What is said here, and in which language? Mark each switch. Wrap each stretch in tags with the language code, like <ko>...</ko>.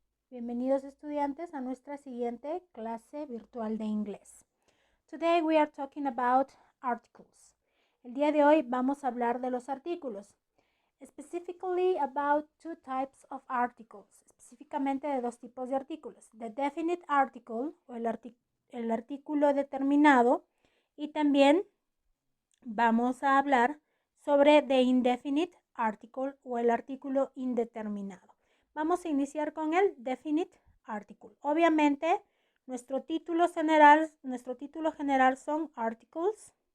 <es>Bienvenidos, estudiantes, a nuestra siguiente clase virtual de inglés.</es> <en>Today we are talking about articles.</en> <es>El día de hoy vamos a hablar de los artículos.</es> <en>Specifically about two types of articles.</en> <es>Específicamente de dos tipos de artículos.</es> <en>The definite article</en> <es>o el artículo determinado, y también vamos a hablar sobre</es> <en>the indefinite article</en> <es>o el artículo indeterminado. Vamos a iniciar con el definite article. Obviamente, nuestro título general son articles.</es>